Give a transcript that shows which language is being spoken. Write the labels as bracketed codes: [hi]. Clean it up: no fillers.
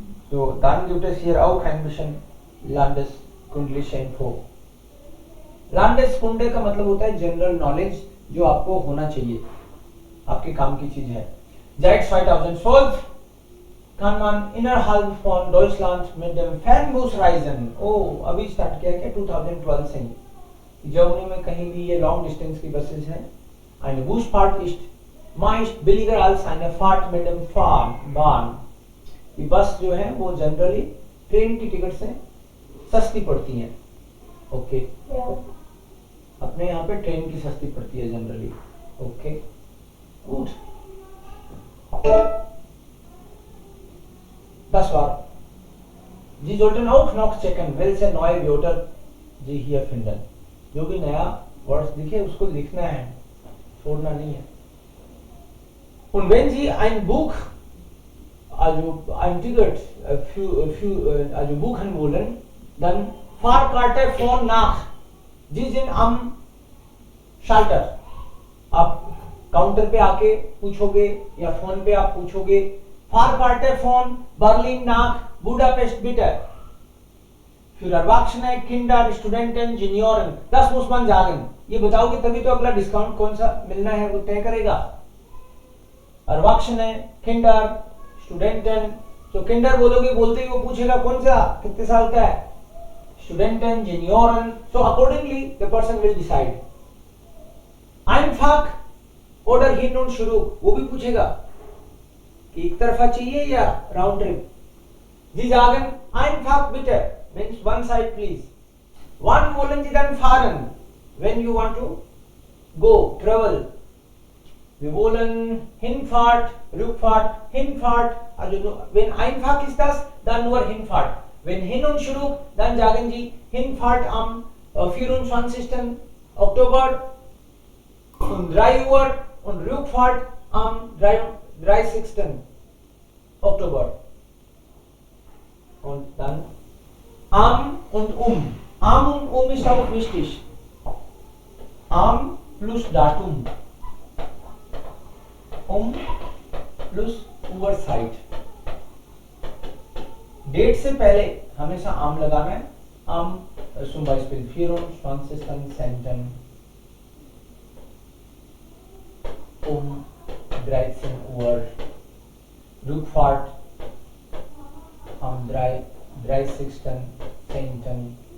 [de] So, dann gibt es hier auch ein bisschen landeskundliche Info. [hi] landeskunde का मतलब होता है जनरल नॉलेज जो आपको होना चाहिए, आपके काम की चीज है. [de] Seit 2012 kann man innerhalb von Deutschland mit dem Fernbus reisen. [hi] Oh, अभी स्टार्ट किया क्या 2012 से ही. जर्मनी में कहीं भी ये लॉन्ग डिस्टेंस की बसेस हैं. [de] Eine Busfahrt ist meist billiger als eine Fahrt mit dem Bahn. [hi] ये बस जो है वो जनरली ट्रेन की टिकट से सस्ती पड़ती हैं. [en] Okay. [de] Ja. [hi] अपने यहाँ पे ट्रेन की सस्ती पड़ती है generally. [en] Okay. Good. [de] Das war. Sie sollten auch noch checken, welche neue Wörter Sie hier finden. [hi] जो भी नया वर्ड्स दिखे उसको लिखना है, छोड़ना नहीं है. [de] Und wenn Sie ein Buch, also ein Ticket also buchen wollen, dann Fahrkarte von nach. Sie sind am Schalter. [hi] आप काउंटर पे आके पूछोगे या फोन पे आप पूछोगे [de] Fahrkarte von Berlin nach Budapest bitte. Für Erwachsene, Kinder, Studenten, Junioren. Das muss man sagen. [hi] ये बताओगे तभी तो अगला डिस्काउंट कौन सा मिलना है वो तय करेगा. [de] Erwachsene, Kinder, Studenten. [hi] तो Kinder बोलोगे, बोलते ही वो पूछेगा कौन सा, कितने साल का है. [de] Studenten, Junioren. [en] So accordingly the person will decide. [de] einfach oder hin und zurück, [hi] वो भी पूछेगा कि एक तरफा चाहिए या round trip. [de] Sie sagen einfach bitte, [en] means one side please. [de] Wann wollen Sie dann fahren? [en] When you want to go, travel. [de] Wir wollen Hinfahrt, Rückfahrt, Hinfahrt. Also wenn einfach ist das, dann nur Hinfahrt. Wenn hin und zurück, dann sagen Sie Hinfahrt am 24. Oktober um 3 Uhr und Rückfahrt am 30. Oktober. Und dann am und um. Am und um ist auch wichtig. Am plus Datum. प्लस Uhrzeit. [hi] Date से पहले हमेशा आम लगाना है. [de] आम zum Beispiel 24.10. um 13 Uhr. Rückfahrt am 30.10.